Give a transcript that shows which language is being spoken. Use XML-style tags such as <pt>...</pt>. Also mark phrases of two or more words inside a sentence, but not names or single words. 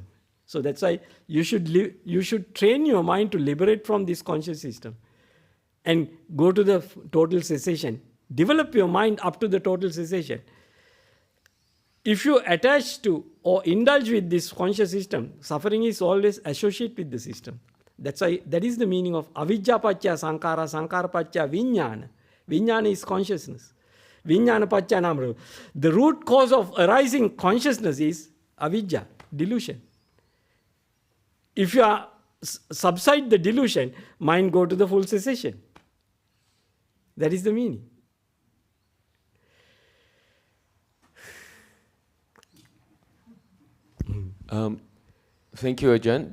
<en>So that's why you should train your mind to liberate from this conscious system and go to the total cessation. Develop your mind up to the total cessation. If you attach to or indulge with this conscious system, suffering is always associated with the system. That's why that is the meaning of</en> <pi>avidya pacca sankara, sankara pacca vijnana.</pi> <en>Vijnana is consciousness.</en> <pi>Vijnana pacca namru.</pi> <en>The root cause of arising consciousness is avidya, delusion. If you subside the delusion, mind go to the full cessation. That is the meaning. Thank you, Ajahn.</en>